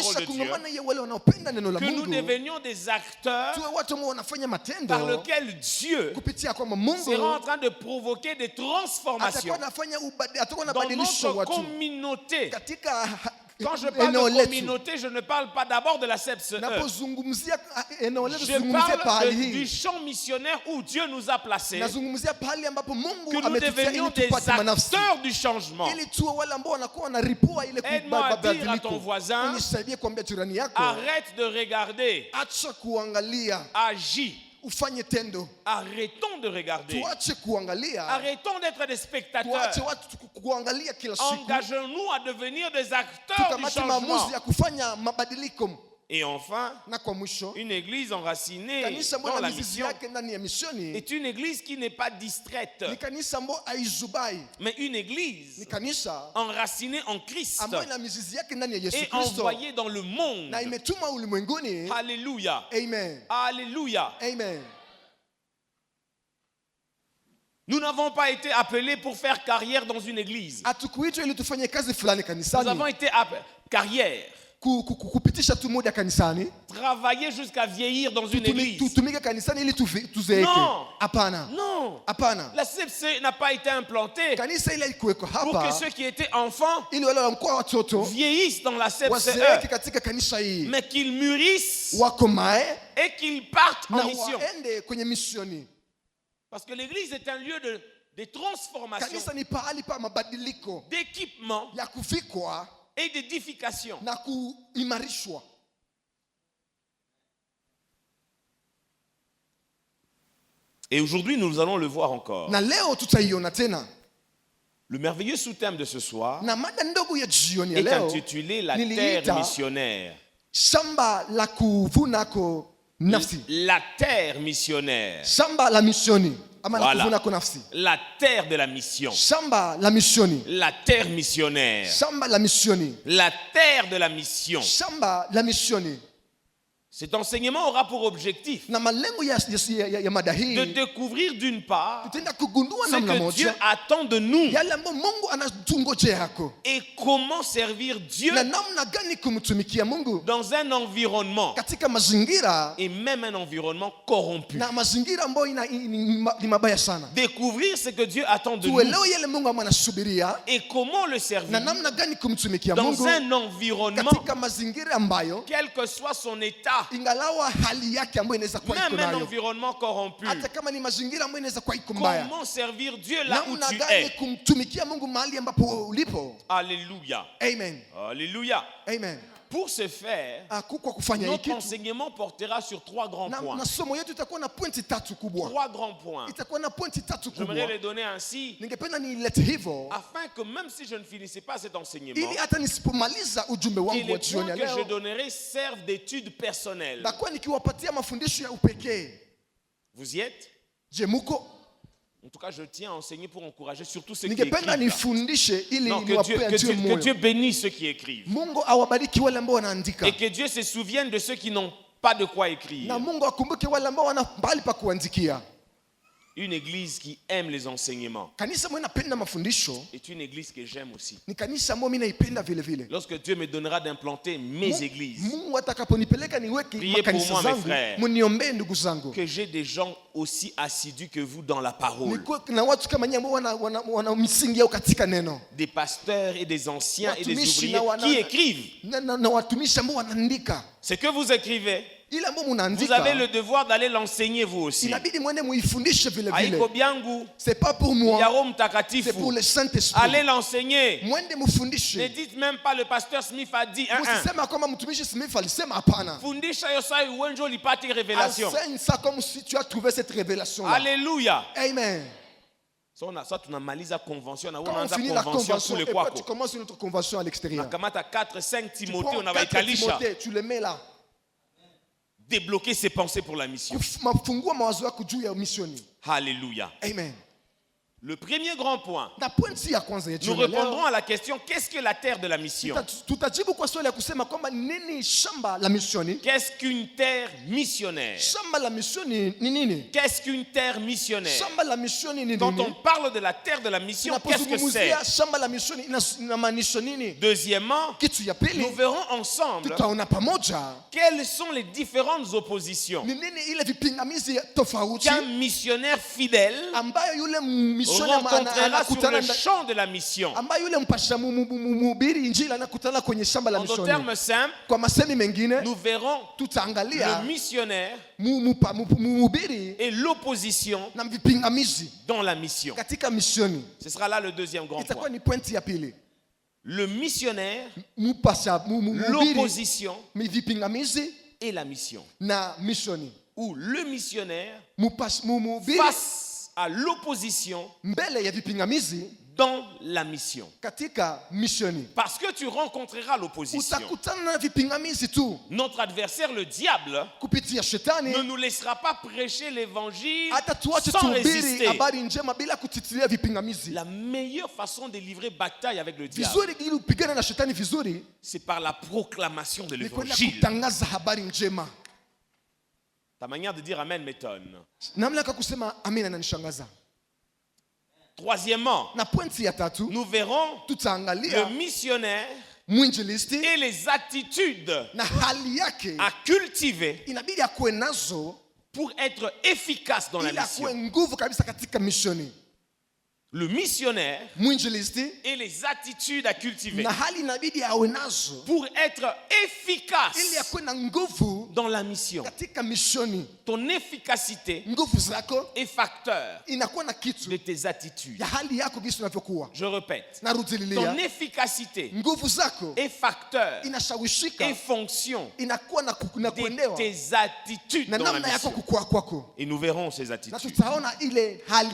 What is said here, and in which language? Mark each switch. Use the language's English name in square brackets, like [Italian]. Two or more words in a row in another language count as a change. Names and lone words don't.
[Swahili] kisha [French] de Dieu, [Swahili] kungamano ya wale wanaopenda neno la [French] que nous [Swahili] Mungu, [French] devenions des acteurs [Swahili] tuwe watu ambao wanafanya [French] par [Swahili] matendo [French] lesquels Dieu [Swahili] kupitia kwamba [French] sera en [Swahili] Mungu [French] train de provoquer des transformations [Swahili] atakuwa [French] dans [Swahili] anabadilisha [French] notre [Swahili] watu [French] communauté. [Swahili] katika [French] Quand je parle [Swahili] eneo [French] de [Swahili] letu. [French] communauté, je ne parle pas d'abord de la CEPSE. [Swahili] Napozungumzia eneo letu, [French] Je [Swahili] zungumzia [French] parle [Swahili] pahali [French] du [Swahili] hii, [French] champ missionnaire où Dieu nous a placés, [Swahili] nazungumzia pahali ambapo Mungu [French] que nous [Swahili] ametutia [French] devenions [Swahili] ili [French] des [Swahili] tupate manafsi, [French] acteurs du changement. [Swahili] ili tuwe wale ambao wanakuwa wanaripua ile [French] Aide-moi à dire à ton [Swahili] mabadiliko. [French] voisin, [Swahili] Unisaidie kuambia jirani yako, [French] arrête de regarder, [Swahili] acha kuangalia, [French] agis. [Swahili] ufanye tendo. [French] Arrêtons de regarder. [Swahili] Tuache kuangalia, [French] Arrêtons d'être des spectateurs. [Swahili] tuache watu kuangalia kila siku, [French] Engageons-nous à devenir des acteurs du [Swahili] tukamate maamuzi [French] changement. [Swahili] ya kufanya mabadiliko. [French] Et enfin, [Swahili] Na kwa mwisho, [French] une église enracinée [Swahili] kanisa [French] dans [Swahili] mbona [French] la [Swahili] mizizi [French] mission [Swahili] yake ndani ya misioni [French] est une église qui n'est pas distraite, [Swahili] ni kanisa ambayo haizubai, [French] mais une [Swahili] ni [French] église [Swahili] kanisa [French] enracinée en Christ [Swahili] ambayo ina mizizi yake ndani ya Yesu [French] et [Swahili] Kristo [French] envoyée dans le monde. [Swahili] na imetuma ulimwenguni. [French] Alléluia. Amen. Alléluia. Amen. Nous n'avons pas été appelés pour faire carrière dans une église. [Swahili] Hatukuitwa ili tufanye kazi fulani [French] Nous avons [Swahili] kanisani, [French] été carrière, [Swahili] kupitisha tu muda kanisani, [French] travailler jusqu'à vieillir dans une église. [Swahili] tutumike kanisani ili tuzeeke. [French] Non. [Swahili] Hapana, [French] Non. [Swahili] hapana. [French] La CFC n'a pas été implantée [Swahili] Kanisa ile ikuweko [French] pour que [Swahili] hapa [French] ceux qui étaient enfants [Swahili] ili wale walikuwa watoto [French] vieillissent dans la [Swahili] wazeeke CFCE, katika kanisa hii, [French] mais qu'ils mûrissent [Swahili] wakomae [French] et qu'ils partent [Swahili] na [French] en mission. [Swahili] waende kwenye misioni. [French] Parce que l'église est un lieu de transformation, [Swahili] Kanisa ni pahali pa mabadiliko [French] d'équipement [Swahili] ya kuvikwa [French] et d'édification. [Swahili] na kuimarishwa. [French] Et aujourd'hui, nous allons le voir encore. [Swahili] Na leo tutaiona tena, [French] Le merveilleux sous-thème de ce soir [Swahili] na mada ndogo ya jioni ya [French] est [Swahili] leo [French] intitulé La [Swahili] niliita [French] terre missionnaire. [Swahili] shamba la kuvunako nafsi, [French] La terre missionnaire. [Swahili] shamba la misioni ama la [French] Voilà. [Swahili] kuvunako nafsi, [French] La terre de la mission. [Swahili] shamba la misioni, [French] La terre missionnaire. [Swahili] shamba la misioni, [French] La terre de la mission. [Swahili] shamba la misioni. [French] Cet enseignement aura pour objectif [Swahili] Na malengo ya mada [French] de [Swahili] hii [French] découvrir d'une part [Swahili] tutaenda kugundua [French] ce [Swahili] namna [French] que Dieu [Swahili] moja [French] attend de nous [Swahili] yale ambayo Mungu anatungojea yako [French] et comment servir Dieu [Swahili] na namna gani kumtumikia Mungu [French] dans un environnement [Swahili] katika mazingira [French] et même un environnement corrompu. [Swahili] na mazingira ambayo ni mabaya sana. [French] Découvrir ce que Dieu attend de nous [Swahili] Tuelewe yale Mungu ambayo anasubiria [French] et comment le [Swahili] na [French] servir [Swahili] namna gani kumtumikia [French] dans [Swahili] Mungu [French] un environnement, [Swahili] katika mazingira ambayo [French] quel que soit son état, [Swahili] ingalawa hali yake ambayo inaweza kuwa iko [French] même un [Swahili] nayo, [French] environnement corrompu. [Swahili] hata kama ni mazingira ambayo inaweza kuwa iko mbaya, [French] Comment servir Dieu là où [Swahili] namna [French] tu [Swahili] gani [French] es. [Swahili] kumtumikia Mungu mahali ambapo ulipo. [French] Alléluia. Amen. Alléluia. Amen. Pour ce faire, [Swahili] Kwa kufanya [French] notre [Swahili] hiki [French] enseignement portera sur trois grands points. [Swahili] na somo yetu itakuwa na pointi tatu kubwa, [French] Trois grands points. [Swahili] itakuwa na pointi tatu [French] J'aimerais [Swahili] kubwa. [French] les donner ainsi, [Swahili] Ningependa nilete hivyo [French] afin que même si je ne finissais pas cet enseignement, [Swahili] ili hata nisipomaliza ujumbe [French] que [Swahili] wangu wa [French] les [Swahili] jioni [French] points [Swahili] ya [French] que je [Swahili] leo [French] donnerai servent d'étude personnelle. [Swahili] nakuwa nikiwapatia mafundisho ya upekee. [French] Vous y êtes? [Swahili] Je, muko? [French] En tout cas, je tiens à enseigner pour encourager surtout ceux qui [Swahili] Ningependa [French] écrivent. [Swahili] nifundishe ili [French] Non, [Swahili] niwapee [French] que [Swahili] moyo. [French] Dieu bénisse ceux qui écrivent. [Swahili] Mungu awabariki wale ambao wanaandika, [French] Et que Dieu se souvienne de ceux qui n'ont pas de quoi écrire. [Swahili] na Mungu akumbuke wale ambao wana mahali pa kuandikia. [French] Une église qui aime les enseignements [Swahili] Kanisa mimi napenda mafundisho, [French] est une église que j'aime aussi. [Swahili] ni kanisa ambao mimi naipenda vile vile. [French] Lorsque Dieu me donnera d'implanter mes églises, [Swahili] Mungu atakaponipeleka niweke [French] Priez pour [Swahili] makanisa [French] moi, mes [Swahili] zangu, [French] frères. [Swahili] muniombee ndugu zangu, [French] que j'ai des gens aussi assidus que vous dans la parole. [Swahili] nikuwe na watu kama nyinyi ambao wana misingi yao katika neno, [French] Des pasteurs et des anciens et des [Swahili] Watumishi [French] ouvriers [Swahili] na wana- [French] qui écrivent. [Swahili] na watumishi ambao wanaandika. [French] Ce que vous écrivez [Swahili] ile ambayo [French] vous [Swahili] munaandika [French] avez le devoir d'aller l'enseigner vous aussi. [Swahili] inabidi mwende muifundishe vile Haiko vile. byangu [French] C'est pas pour moi, [Swahili] ya Roho [French] c'est [Swahili] Mtakatifu. [French] pour le Saint-Esprit. Allez l'enseigner. [Swahili] Mwende [French] Ne [Swahili] mufundishe. [French] dites même pas le pasteur Smith a dit [Swahili] Musisema kama mtumishi Smith alisema hapana. Fundisha yosai uwenjo ulipate révélation. [French] Enseigne ça comme si tu as trouvé cette révélation là. Alléluia. Amen. [Swahili] Ça tunamaliza convention na [French] Quand on [Swahili] unaanza [French] finit la [Swahili] convention [French] convention, [Swahili] kule [French] et puis tu [Swahili] kwako. [French] commences une autre convention à l'extérieur. [Swahili] Nakamata 4 5 [French] Tu Timothée prends 4 [Swahili] unawaikalisha. [French] Timothée, tu le mets là. Débloquer ses pensées pour la mission. [Swahili] Mafungua mawazo yako juu ya misioni. [French] Alléluia. Amen. Le premier grand point, [Swahili] Na pointi ya kwanza yetu [French] nous [Swahili] ya leo, [French] répondrons à la question qu'est-ce que la terre de la mission? [Swahili] tutajibu kwa swali ya kusema kwamba nini shamba la misioni. [French] Qu'est-ce qu'une terre missionnaire? [Swahili] Shamba la misioni ni nini? [French] Qu'est-ce qu'une terre missionnaire? [Swahili] Shamba la misioni ni [French] Quand [Swahili] nini? [French] on parle de la terre de la mission, qu'est-ce que c'est? [Swahili] Tunapozungumzia shamba la misioni inamaanisha nini? [French] Deuxièmement, [Swahili] Kitu ya pili [French] nous verrons ensemble [Swahili] tutaona pamoja [French] quelles sont les différentes oppositions [Swahili] ni nini ile vipingamizi tofauti [French] qu'un missionnaire fidèle [Swahili] ambayo yule misioni [French] rencontrera sur [Swahili] anakutana [French] le champ de la mission. [Swahili] ambayo yule mpasha mhubiri injili anakutana kwenye shamba la [French] En d'autres [Swahili] misioni. [French] termes simples, [Swahili] Kwa masemi mengine [French] nous verrons [Swahili] tutaangalia [French] le missionnaire [Swahili] mhubiri [French] et l'opposition [Swahili] na vipingamizi [French] dans la mission. [Swahili] katika misioni. [French] Ce sera là le deuxième grand [Swahili] Itakuwa [French] point. [Swahili] ni pointi ya pili. [French] Le missionnaire, [Swahili] Mhubiri, [French] l'opposition [Swahili] vipingamizi [French] et la mission. [Swahili] na misioni. [French] Ou le missionnaire [Swahili] Mhubiri [French] face à l'opposition [Swahili] mbele ya vipingamizi [French] dans la mission. [Swahili] katika misioni. [French] Parce que tu rencontreras l'opposition. [Swahili] Utakutana na vipingamizi tu [French] Notre adversaire, le diable, [Swahili] kupitia shetani. [French] ne nous laissera pas prêcher l'évangile [Swahili] Hata tuache [French] sans [Swahili] tuhubiri [French] résister. [Swahili] habari njema bila kutitilia vipingamizi. [French] La meilleure façon de livrer bataille avec le diable, [Swahili] Vizuri ili upigane na shetani vizuri [French] c'est par la proclamation de [Swahili] ni kwenda [French] l'évangile. [Swahili] kutangaza habari njema. [French] Ta manière de dire amen m'étonne. [Swahili] Namna ya kusema amina inanishangaza. [French] Troisièmement, [Swahili] Na pointi ya tatu [French] nous verrons le [Swahili] tutaangalia [French] missionnaire [Swahili] mwinjilisti [French] et les attitudes [Swahili] na hali yake [French] à cultiver [Swahili] inabidi akuwe nazo [French] pour être efficace dans la [Swahili] ili akuwe [French] mission. [Swahili] nguvu kabisa katika misioni. [French] Le missionnaire [Swahili] Mwinjilisti [French] et les attitudes à cultiver [Swahili] na hali inabidi awe nazo [French] pour être [Swahili] ili [French] efficace [Swahili] akuwe na nguvu [French] dans la mission. [Swahili] katika misioni. [French] Ton efficacité [Swahili] Nguvu zako [French] est facteur [Swahili] inakuwa na kitu [French] de tes attitudes. [Swahili] ya hali yako gisi unavyokuwa. [French] Je répète, [Swahili] Narudililia, [French] ton efficacité [Swahili] nguvu zako [French] est facteur [Swahili] inashawishika, [French] et fonction [Swahili] inakuwa na [French] de [Swahili] kuendewa [French] tes attitudes [Swahili] na [French] dans la [Swahili] namna yako [French] mission. [Swahili] kukua kwako, [French] Et nous verrons ces [Swahili] na [French] attitudes. [Swahili] tutaona ile hali.